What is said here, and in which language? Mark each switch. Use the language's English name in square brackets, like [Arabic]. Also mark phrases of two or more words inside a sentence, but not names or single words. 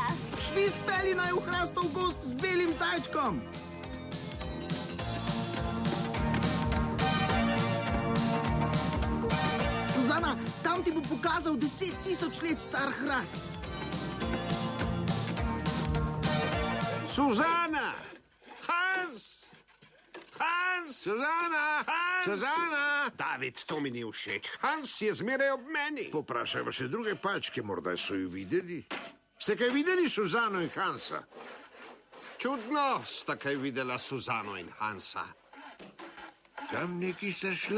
[Slovenian] Švist peli naj v hrastov gozd z belim zajčkom. Suzana, tam ti bo pokazal 10.000 let star hrast. Suzana! Hans! Hans! Suzana! Hans! Suzana! David, to mi ni všeč. Hans je zmeraj ob meni. Poprašajmo še druge palčke, morda so ju videli. Ste kaj videli Suzano in Hansa? Čudno sta kaj videla Suzano in Hansa. Kam neki sta šla?